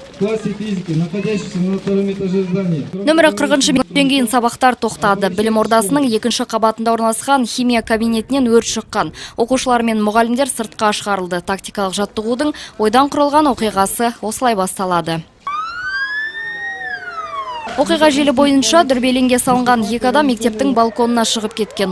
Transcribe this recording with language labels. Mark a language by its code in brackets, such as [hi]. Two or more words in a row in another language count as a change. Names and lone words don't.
[ru] в классе физики, находящийся на втором этаже здания. [kk] Нөмірі 40-шы минуттен кейін сабақтар тоқтады. Білім ордасының екінші қабатында орналасқан химия кабинетінен өрт шыққан. Оқушылар мен мұғалімдер сыртқа шығарылды. Тактикалық жаттығудың ойдан құрылған оқиғасы осылай басталады. Оқиға желі бойынша дүрбелеңге салынған екі адам мектептің балконына шығып кеткен.